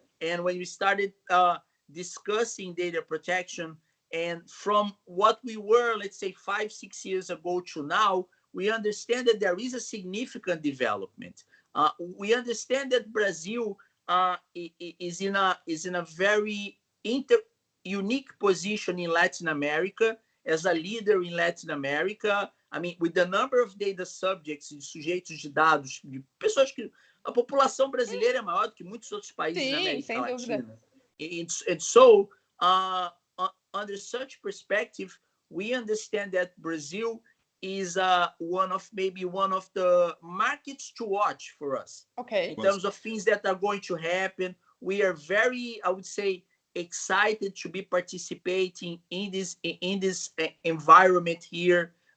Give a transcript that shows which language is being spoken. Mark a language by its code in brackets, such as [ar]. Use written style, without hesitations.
[en] And when we started discussing data protection, and from what we were, let's say 5-6 years ago to now, we understand that there is a significant development. We understand that Brazil is in a very unique position in Latin America, as a leader in Latin America. I mean, with the number of data subjects, [pt] de sujeitos de dados, de pessoas que a população brasileira é maior do que muitos outros países na América Latina. [en] And so, under such perspective, we understand that Brazil is one of the markets to watch for us. Okay. In terms of things that are going to happen, we are very, I would say, excited to be participating in this environment here.